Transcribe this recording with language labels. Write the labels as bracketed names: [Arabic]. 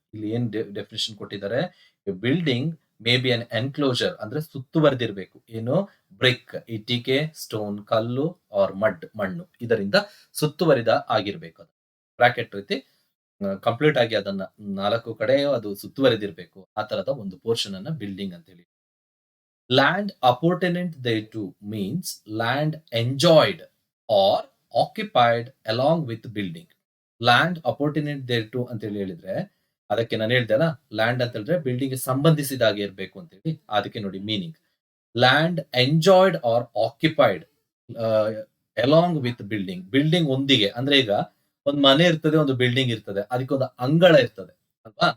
[Kannada] ಇಲ್ಲಿ ಏನ್ ಡೆಫಿನೇಷನ್ ಕೊಟ್ಟಿದ್ದಾರೆ, [English] a building may be an enclosure [Kannada] ಅಂದ್ರೆ ಸುತ್ತುವರೆದಿರ್ಬೇಕು. ಏನು? ಬ್ರಿಕ್ ಇಟ್ಟಿಗೆ, ಸ್ಟೋನ್ ಕಲ್ಲು, ಆರ್ ಮಡ್ ಮಣ್ಣು, ಇದರಿಂದ ಸುತ್ತುವರಿದ ಆಗಿರ್ಬೇಕು. ಅದು ಬ್ರಾಕೆಟ್ ರೀತಿ ಕಂಪ್ಲೀಟ್ ಆಗಿ ಅದನ್ನ 4 ಕಡೆ ಅದು ಸುತ್ತುವರೆದಿರ್ಬೇಕು. ಆ ತರದ ಒಂದು ಪೋರ್ಷನ್ ಅನ್ನ ಬಿಲ್ಡಿಂಗ್ ಅಂತ ಹೇಳಿ. [English] Land appertinent thereto means land enjoyed or occupied along with building. Land appurtenant thereto [Kannada] ಅಂತ ಹೇಳಿ ಹೇಳಿದ್ರೆ, ಅದಕ್ಕೆ ನಾನು ಹೇಳ್ದೆಲ್ಲ, ಲ್ಯಾಂಡ್ ಅಂತ ಹೇಳಿದ್ರೆ ಬಿಲ್ಡಿಂಗ್ ಗೆ ಸಂಬಂಧಿಸಿದ ಹಾಗೆ ಇರಬೇಕು ಅಂತ ಹೇಳಿ. ಅದಕ್ಕೆ ನೋಡಿ [English] Meaning, land enjoyed or occupied along with building. [Kannada] Building ಒಂದಿಗೆ ಅಂದ್ರೆ ಈಗ ಒಂದು ಮನೆ ಇರ್ತದೆ, ಒಂದು ಬಿಲ್ಡಿಂಗ್ ಇರ್ತದೆ, ಅದಕ್ಕೊಂದು ಅಂಗಳ ಇರ್ತದೆ ಅಲ್ವಾ?